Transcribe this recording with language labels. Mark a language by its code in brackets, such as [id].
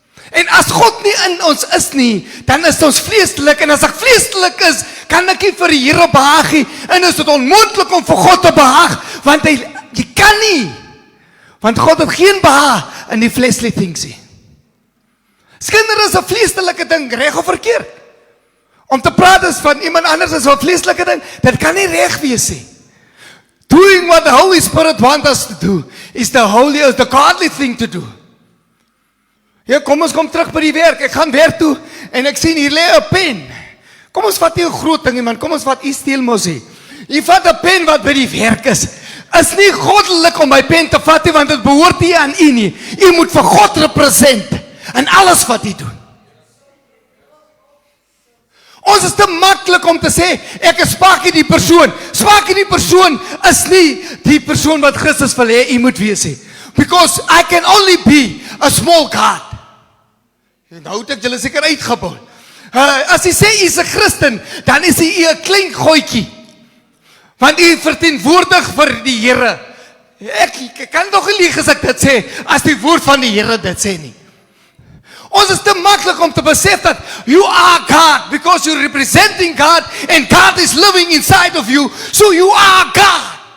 [af] En as God nie in ons is nie, dan is ons vleeslik, en as ek vleeslik is, kan ek nie vir die Here behaag nie, en is dit onmoontlik om vir God te behaag, want jy kan nie, want God het geen behaag in die [en] fleshly things [af] nie. Skinder is 'n vleeslike ding, reg of verkeerd. Om te praat is van iemand anders is 'n vleeslike ding, dit kan nie reg wees nie. [en] Doing what the Holy Spirit wants us to do is the godly thing to do. [af] Ja, kom ons kom terug by die werk. Ek gaan werk toe en ek sien hier lê 'n pen. Kom ons vat nie 'n groot ding nie, man. Kom ons vat iets steel mos hier. Jy vat 'n pen wat by die werk is. Is nie goddelik om my pen te vat nie, want dit behoort nie aan u nie. U moet vir God represent in alles wat u doen. Ons is te maklik om te sê, ek is Sparky die persoon. Sparky die persoon is nie die persoon wat Christus wil hê u moet wees nie. [en] Because I can only be a small God. [af] Nou het ek julle seker uitgebou. As jy sê jy is 'n Christen, dan is jy 'n klein goetjie. Want jy verteenwoordig vir die Here. Ek kan nog nie lieg as ek dit sê, as die woord van die Here dit sê nie. Ons is te maklik om te besef dat [en] you are God, because you're representing God, and God is living inside of you, so you are God.